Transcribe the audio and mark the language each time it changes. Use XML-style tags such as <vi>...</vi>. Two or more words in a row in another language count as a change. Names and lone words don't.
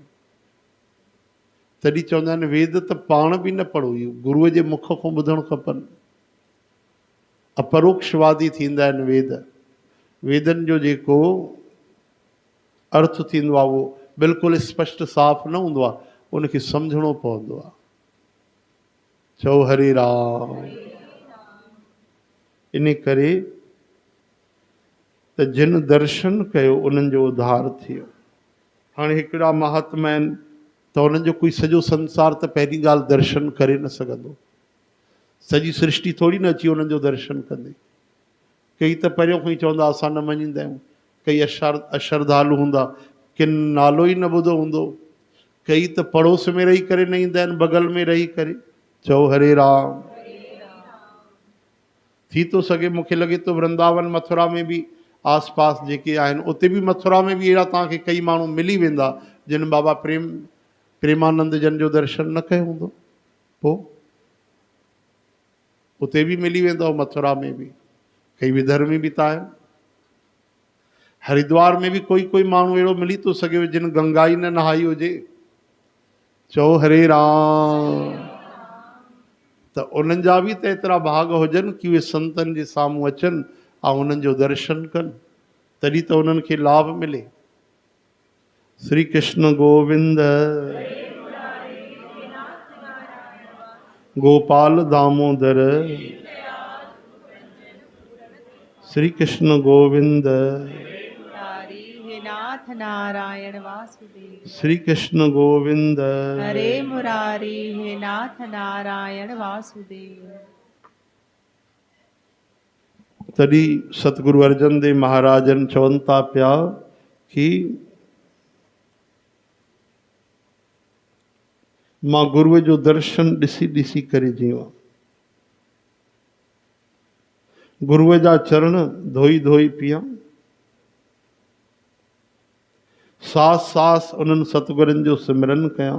<sd>तॾहिं चवंदा आहिनि वेद त पाण बि न पढ़ो, इहो गुरूअ जे मुख खां ॿुधणु खपनि। अपरोक्षवादी थींदा आहिनि वेद, वेदनि जो जेको अर्थ थींदो आहे उहो बिल्कुलु स्पष्ट साफ़ न हूंदो आहे, उनखे सम्झणो पवंदो आहे। चओ हरे राम। इन करे त जिन दर्शन कयो उन्हनि जो उद्धार थियो। हाणे हिकिड़ा महात्मा आहिनि त उन्हनि जो कोई सॼो संसार त पहिरीं ॻाल्हि दर्शन करे न सघंदो, सॼी सृष्टि थोरी न अची उन्हनि जो दर्शन कंदी। कई त पहिरियों खां ई चवंदा असां न मञींदा आहियूं, कई अश्रद्धालु हूंदा, किन नालो ई न ॿुधो हूंदो, कई त पड़ोस में रही करे न ईंदा आहिनि, बगल में रही करे। चओ हरे राम। थी थो सघे, मूंखे लॻे थो वृंदावन मथुरा में बि आस पास जेके आहिनि, उते बि मथुरा में बि अहिड़ा तव्हांखे कई माण्हू मिली वेंदा जिन बाबा प्रेमानंद जन जो दर्शन न कयो हूंदो, पोइ उते बि मिली वेंदो, मथुरा में बि कई विधर्मी बि त आहिनि। हरिद्वार में बि कोई माण्हू अहिड़ो मिली थो सघे जिन गंगा ई न नहाई हुजे। चओ हरे राम। त उन्हनि जा बि त एतिरा भाग हुजनि कि उहे संतनि जे साम्हूं अचनि ऐं उन्हनि जो दर्शन कनि, तॾहिं त उन्हनि खे लाभ मिले। श्री कृष्ण गोविंद गोपाल दामोदर, श्री कृष्ण गोविंद हे नाथ नारायण वासुदेव। श्री कृष्ण गोविंद हरे मुरारी, हे नाथ नारायण वासुदेव। तॾहिं सतगुरु अर्जन देव महाराजन चवनि था पिया कि मां गुरुअ जो दर्शन ॾिसी ॾिसी करे जियो, गुरुअ जा चरण धोई धोई पिया, सास सास उन्हनि सतगुरनि जो सिमरन कयां।</sd>